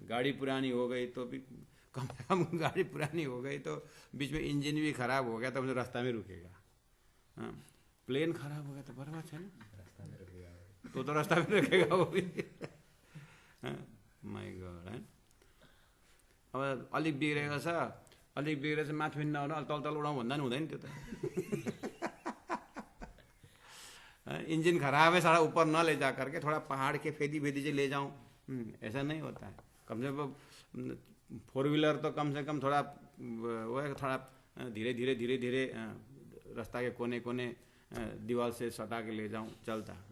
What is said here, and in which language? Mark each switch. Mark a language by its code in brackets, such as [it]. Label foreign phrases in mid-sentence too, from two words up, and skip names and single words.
[hi] गाड़ी पुरानी हो गई तो भी कम से कम, गाड़ी पुरानी हो गई तो बीच में इंजन भी खराब हो गया तो मुझे रास्ता में रुकेगा। हाँ, प्लेन खराब हो गया तो बर्बाद है ना, रास्ता में रुकेगा तो रास्ता में रुकेगा वो भी। [en] my god है। [ne] अब अलिक बिग्रेको छ, अलिक बिग्रेछ माथि पनि नहुनु, तल तल उडाउँ भन्दा पनि हुँदैन त्यो त। [hi] इंजन खराब है, सारा ऊपर न ले जा करके थोड़ा पहाड़ के फेदी फेदी से ले जाऊं, ऐसा नहीं होता है। कम से कम 4 व्हीलर तो कम से कम थोड़ा वो है, थोड़ा धीरे धीरे धीरे धीरे रास्ता के कोने कोने दीवार से सटा के ले जाऊं, चलता।